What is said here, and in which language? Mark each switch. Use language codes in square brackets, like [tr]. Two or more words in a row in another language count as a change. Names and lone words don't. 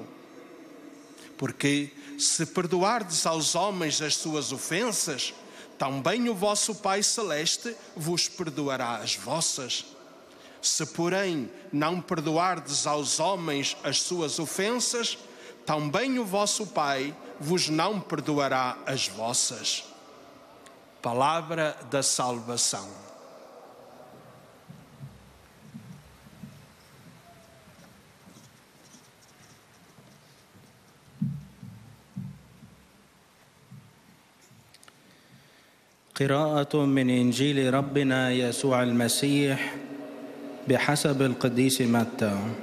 [pt] Porque, se perdoardes aos homens as suas ofensas, também o vosso Pai Celeste vos perdoará as vossas. Se, porém, não perdoardes aos homens as suas ofensas, também o vosso Pai vos não perdoará as vossas. Palavra da salvação. [ar] قراءة من إنجيل ربنا يسوع المسيح بحسب القديس متى.